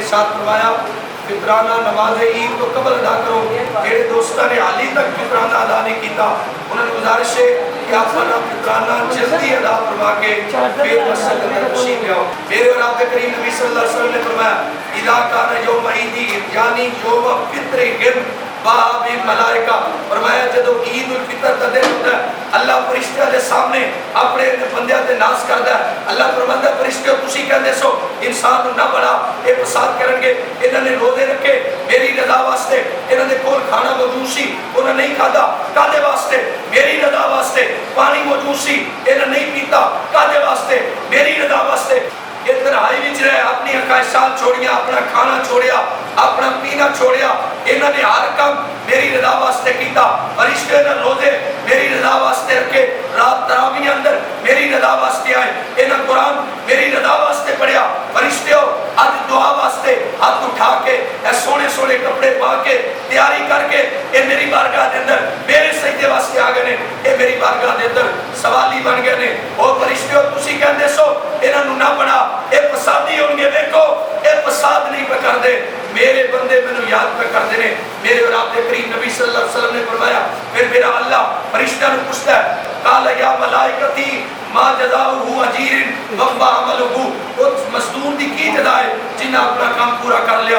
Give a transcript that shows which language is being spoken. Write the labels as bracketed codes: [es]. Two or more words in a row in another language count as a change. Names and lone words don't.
[ur] ارشاد فرمایا فطرانہ نماز عید کو قبل ادا کرو میرے دوستوں نے حالی تک فطرانہ ادا نہیں کیتا انہوں نے گزارش ہے کہ آپ اپنا فطرانہ جلدی ادا فرما کے پھر مسجد میں تشریف لے آؤ میرے اور آپ کے کریم نبی صلی اللہ علیہ وسلم نے فرمایا [ar] اذا کان یوم عید [ur] یعنی [ar] یوم فطر باب ملائکہ [ur] فرمایا جدو عید الفطر کا دن ہوتا ہے [pa] اللہ فرشتیاں دے سامنے اپنے بندیاں تے ناز کردا [ur] ہے. [pa] اللہ فرماندا فرشتیو تسی کہندے سو انسان نو نہ بڑا اے فساد کرن گے, انہاں نے روزے رکھے میری رضا واسطے, انہاں دے کول کھانا موجود سی انہاں نہیں کھادا کادے واسطے میری رضا واسطے, پانی موجود سی انہاں نہیں پیتا کادے واسطے میری رضا واسطے. یہ تنہائی وچ رہے اپنی خواہشات چھوڑیاں, اپنا کھانا چھوڑیا, اپنا پینا چھوڑیا, انہوں نے ہر کام میری رضا واسطے کیتا. فرشتے نے روزے میری رضا واسطے رکھے, رات تراویح اندر میری رضا واسطے آئے, انہوں قرآن میری رضا واسطے پڑھیا. فرشتیو اج دعا واسطے ہاتھ اٹھا کے اے سونے سونے کپڑے پا کے تیاری کر کے اے میری بارگاہ دے اندر میرے سجدے واسطے آ گئے نے, اے میری بارگاہ دے اندر سوالی بن گئے نے. او فرشتیو تسی کہندے سو انہاں نو نہ بنا اے فسادی ہون گے, دیکھو اے فساد نہیں پہ کر دے, میرے بندے میں یاد پہ کر دینے. [ur] میرے اور آپ کے کریم نبی صلی اللہ علیہ وسلم نے فرمایا پھر میرا اللہ فرشتہ نے پوچھتا ہے [ar] قال یا ملائکتی ما جزاؤہ اجیر وفا عملہ, [pa] اس مزدور دی کی جزا ہے جنہ اپنا کام پورا کر [ur] لیا.